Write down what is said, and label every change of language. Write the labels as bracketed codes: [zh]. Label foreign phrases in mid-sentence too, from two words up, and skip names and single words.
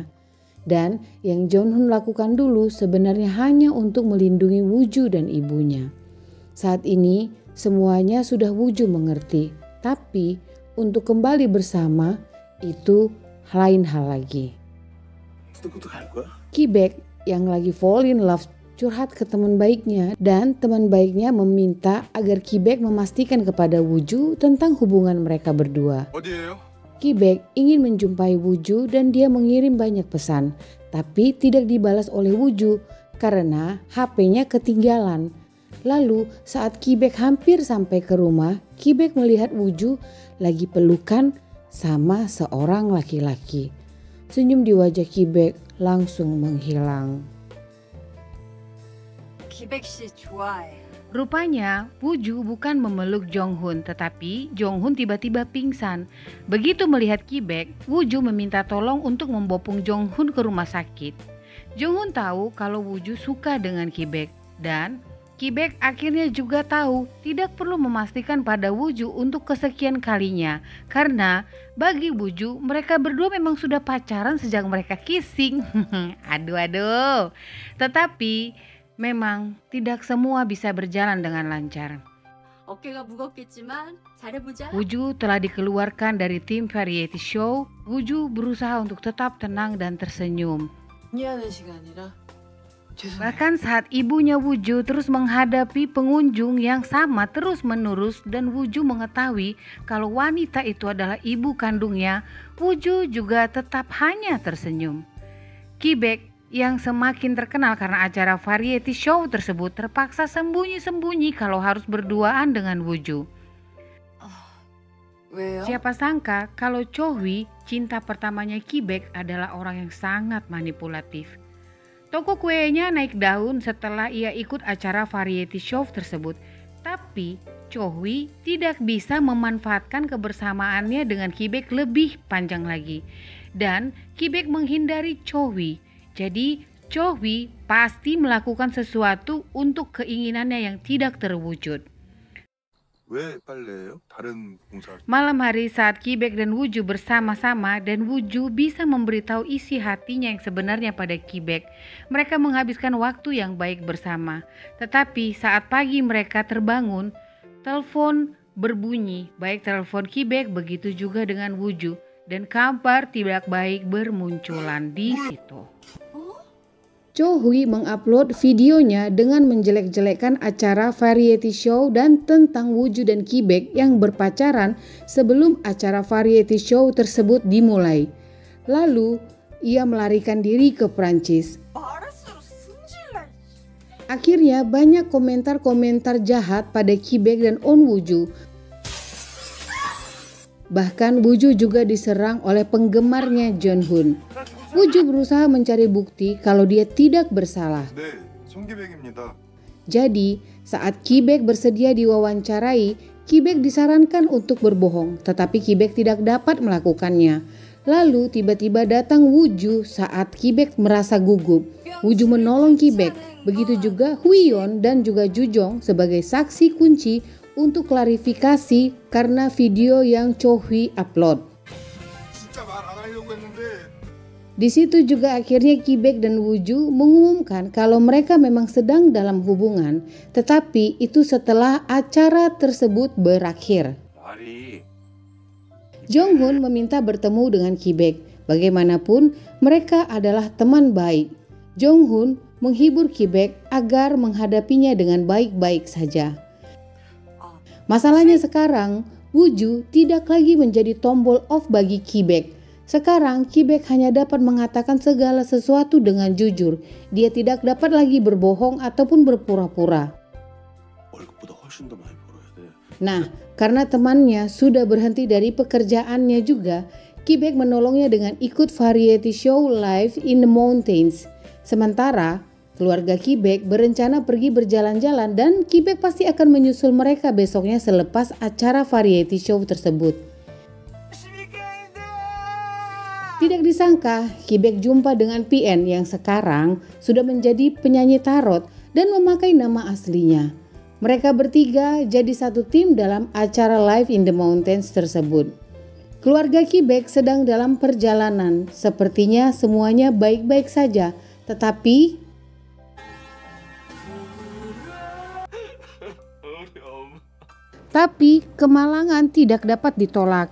[id] Dan yang Jong Hoon lakukan dulu sebenarnya hanya untuk melindungi Woo-ju dan ibunya. Saat ini semuanya sudah Woo-ju mengerti. Tapi untuk kembali bersama itu lain hal lagi. Ki-baek yang lagi [en] fall in love [id] curhat ke teman baiknya dan teman baiknya meminta agar Ki-baek memastikan kepada Woo-ju tentang hubungan mereka berdua. [ko] 어디예요? [id] Ki-baek ingin menjumpai Woo-ju dan dia mengirim banyak pesan, tapi tidak dibalas oleh Woo-ju karena HP-nya ketinggalan. Lalu saat Ki-baek hampir sampai ke rumah, Ki-baek melihat Woo-ju lagi pelukan sama seorang laki-laki. Senyum di wajah Ki-baek langsung menghilang. [ko] 기백 씨 좋아해. [id] Rupanya Woo-ju bukan memeluk Jong Hoon, tetapi Jong Hoon tiba-tiba pingsan. Begitu melihat Ki-baek, Woo-ju meminta tolong untuk membopong Jong Hoon ke rumah sakit. Jong Hoon tahu kalau Woo-ju suka dengan Ki-baek dan Ki-baek akhirnya juga tahu tidak perlu memastikan pada Woo-ju untuk kesekian kalinya karena bagi Woo-ju mereka berdua memang sudah pacaran sejak mereka kissing. Aduh. Tetapi memang tidak semua bisa berjalan dengan lancar. [ko] 어깨가 무겁겠지만 잘해보자. [id] Woo-ju telah dikeluarkan dari tim [en] variety show. [id] Woo-ju berusaha untuk tetap tenang dan tersenyum. [ko] 미안한 시간이라 죄송해요. [id] Bahkan saat ibunya Woo-ju terus menghadapi pengunjung yang sama terus-menerus dan Woo-ju mengetahui kalau wanita itu adalah ibu kandungnya, Woo-ju juga tetap hanya tersenyum. Ki-baek yang semakin terkenal karena acara [en] variety show [id] tersebut terpaksa sembunyi-sembunyi kalau harus berduaan dengan Woo-ju. [ko] 왜요? [id] Siapa sangka kalau Cho-hwi, cinta pertamanya Ki-baek, adalah orang yang sangat manipulatif. Toko kuenya naik daun setelah ia ikut acara [en] variety show [id] tersebut. Tapi Cho-hwi tidak bisa memanfaatkan kebersamaannya dengan Ki-baek lebih panjang lagi. Dan Ki-baek menghindari Cho-hwi. Jadi Cho-hwi pasti melakukan sesuatu untuk keinginannya yang tidak terwujud. [ko] 왜 빨래예요? 다른 봉사. [id] Malam hari saat Ki-baek dan Woo-ju bersama-sama dan Woo-ju bisa memberitahu isi hatinya yang sebenarnya pada Ki-baek, mereka menghabiskan waktu yang baik bersama. Tetapi saat pagi mereka terbangun, telepon berbunyi, baik telepon Ki-baek begitu juga dengan Woo-ju, dan kabar tidak baik bermunculan di situ. Cho-hwi mengupload videonya dengan menjelek-jelekkan acara [en] variety show [id] dan tentang Woo-ju dan Ki-baek yang berpacaran sebelum acara [en] variety show [id] tersebut dimulai. Lalu ia melarikan diri ke Prancis. [ko] 말할수록 승질나. [id] Akhirnya banyak komentar-komentar jahat pada Ki-baek dan On Woo-ju. Bahkan Woo-ju juga diserang oleh penggemarnya Jong Hoon. Woo-ju berusaha mencari bukti kalau dia tidak bersalah. [ko] 네, 송기백입니다. [id] Jadi, saat Ki-baek bersedia diwawancarai, Ki-baek disarankan untuk berbohong, tetapi Ki-baek tidak dapat melakukannya. Lalu tiba-tiba datang Woo-ju saat Ki-baek merasa gugup. Woo-ju menolong Ki-baek, begitu juga Hwi-yeon dan juga Ju-jong sebagai saksi kunci untuk klarifikasi karena video yang Cho-hwi upload. [ko] 진짜 말 안 하려고 했는데. [id] Di situ juga akhirnya Ki-baek dan Woo-ju mengumumkan kalau mereka memang sedang dalam hubungan, tetapi itu setelah acara tersebut berakhir. [ko] 말이. [id] Jong Hoon meminta bertemu dengan Ki-baek. Bagaimanapun, mereka adalah teman baik. Jong Hoon menghibur Ki-baek agar menghadapinya dengan baik-baik saja. Masalahnya sekarang, Woo-ju tidak lagi menjadi tombol off bagi Ki-baek. Sekarang Ki-baek hanya dapat mengatakan segala sesuatu dengan jujur. Dia tidak dapat lagi berbohong ataupun berpura-pura. [ko] 월급보다 훨씬 더 많이 벌어야 돼. [id] Nah, karena temannya sudah berhenti dari pekerjaannya juga, Ki-baek menolongnya dengan ikut [en] variety show [id] Live in the Mountains. Sementara keluarga Ki-baek berencana pergi berjalan-jalan dan Ki-baek pasti akan menyusul mereka besoknya selepas acara [en] variety show [id] tersebut. Tidak disangka, Kibek jumpa dengan PN yang sekarang sudah menjadi penyanyi tarot dan memakai nama aslinya. Mereka bertiga jadi satu tim dalam acara Live in the Mountains tersebut. Keluarga Kibek sedang dalam perjalanan, sepertinya semuanya baik-baik saja, tetapi kemalangan tidak dapat ditolak.